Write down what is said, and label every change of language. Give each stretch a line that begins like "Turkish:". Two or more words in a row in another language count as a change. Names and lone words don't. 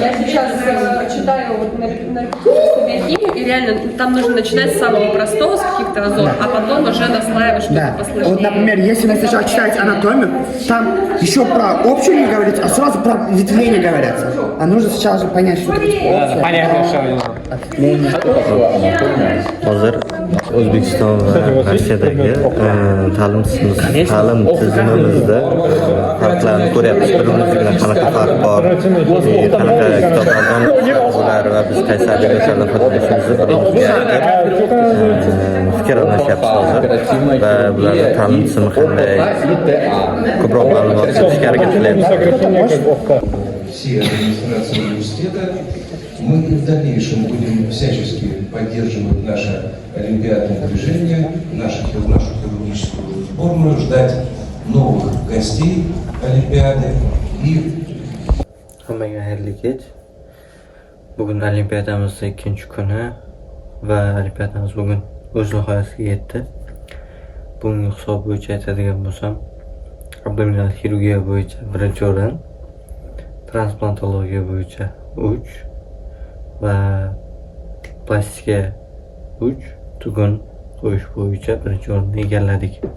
Russian: Я сейчас читаю вот на репетиторской книге, и реально там нужно начинать с самого простого, с каких-то азов, а потом уже наслаивать что-то Да. посложнее. Вот, например, если вы сначала читаете анатомию, там еще про общую не говорится, а сразу про ветвление говорится. А нужно сначала же понять, что такое общее. Понятно, что
Uzbek: Hozir O'zbekiston va Rossiyadagi ta'lim tizimimizda farqlarni ko'ryapmiz. Bir-birimiz bilan qanaqa farq bor, qanaqa kitoblardan ular va biz qaysi adabiyotlardan foydalanishimizni bir-birimizga fikr almashyapmiz hozir va bularni ta'lim tizimi qanday ko'proq ma'lumot berishga harakat qilyapmiz.
Russian: Все администрации университета. Мы и в дальнейшем будем всячески поддерживать наше олимпиадное движение, нашу хирургическую сборную, ждать новых гостей Олимпиады и...
Uzbek: Hammaga xayrli kech. Bugun olimpiadamizning ikkinchi kuni va olimpiadamiz bugun o'z nihoyasiga yetdi. Bugungi hisob bo'yicha aytadigan bo'lsam, abdominal xirurgiya bo'yicha birinchi o'rin, transplantologiya bo'yicha 3 va plastika 3, tugun qo'yish bo'yicha birinchi o'rinni egalladik.